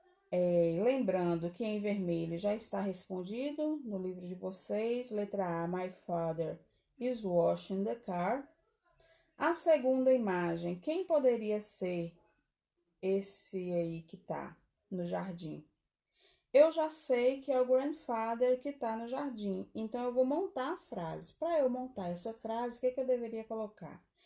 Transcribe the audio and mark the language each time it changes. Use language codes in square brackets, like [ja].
[pt] Lembrando que em vermelho já está respondido no livro de vocês. Letra A, [en] my father is washing the car. [pt] A segunda imagem, quem poderia ser esse aí que tá no jardim? Eu já sei que é o grandfather que tá no jardim, então eu vou montar a frase. Para eu montar essa frase, o que eu deveria colocar?